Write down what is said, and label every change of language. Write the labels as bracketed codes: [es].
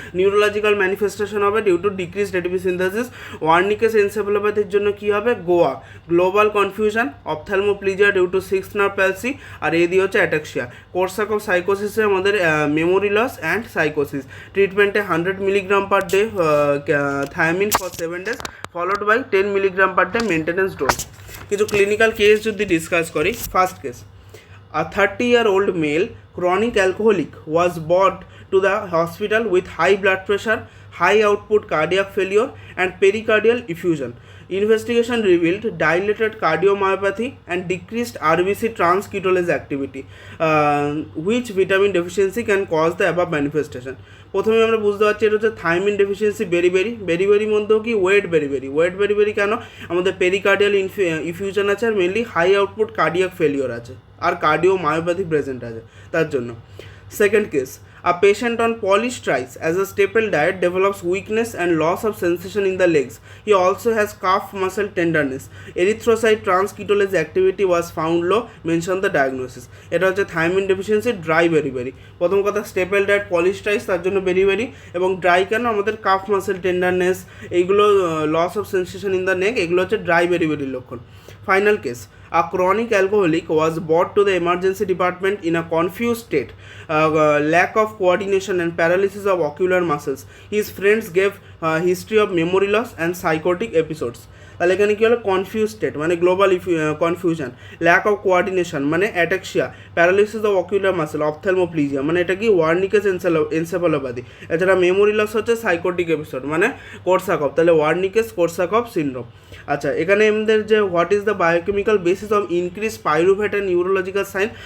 [bn] Neurological manifestation হবে [en] Due to decreased ATP synthesis. [bn] ওয়ার্নিকেস এনসেফালোপ্যাথির জন্য কী হবে, Goa, global confusion, অপথ্যালমোপ্লিজিয়া due to sixth nerve palsy, আর এ দিয়ে হচ্ছে অ্যাটাক্সিয়া। কোরসাকফ সাইকোসিসে আমাদের [en] Memory loss and সাইকোসিস। [bn] ট্রিটমেন্টে 100 milligram per day thymine for [en] 7 days, [bn] followed by 10 milligram per day maintenance dose. কিছু clinical case যদি discuss করি, first case, [en] a 30-year-old male chronic alcoholic was brought to the hospital with high blood pressure, high output cardiac failure and pericardial effusion. Investigation revealed dilated cardiomyopathy and decreased RBC transketolase activity. Which vitamin deficiency can cause the above manifestation? [bn] প্রথমে আমরা বুঝতে পারছি এটা হচ্ছে thymine deficiency. বেরি-বেরি মধ্যেও কি wait বেরি-বেরি কেন, আমাদের পেরিকার্ডিয়াল ইফিউশন আছে, আর mainly high output cardiac failure আছে, আর কার্ডিওমায়োপ্যাথি প্রেজেন্ট আছে তার জন্য। [en] Second case, a patient on polystrice as a staple diet develops weakness and loss of sensation in the legs. He also has calf muscle tenderness. Erythrocyte transketolase activity was found low. Mention the diagnosis. [bn] এটা হচ্ছে thymine deficiency, dry বেরি। প্রথম কথা, staple diet পলিস্ট্রাইস, তার জন্য বেরি, এবং dry কেন, আমাদের calf muscle tenderness, এইগুলো [en] loss of sensation in the neck, [bn] এগুলো হচ্ছে ড্রাই বেরির লক্ষণ। [en] Final case, a chronic alcoholic was brought to the emergency department in a confused state, lack of coordination and paralysis of ocular muscles. His friends gave history of memory loss and psychotic episodes. [bn] তাহলে এখানে কী হলো, confuse state মানে global confusion, lack of coordination মানে ataxia, paralysis of ocular muscle, অপথ্যালমোপ্লিজিয়া মানে এটা কি ওয়ার্নিকেস encephalopathy, এছাড়া memory loss হচ্ছে সাইকোটিক এপিসোড মানে কোরসাকফ। তাহলে ওয়ার্নিকেস কোরসাকফ সিনড্রোম। আচ্ছা, এখানে আমাদের যে [en] What is the biochemical basis of increase pyruvate and neurological sign.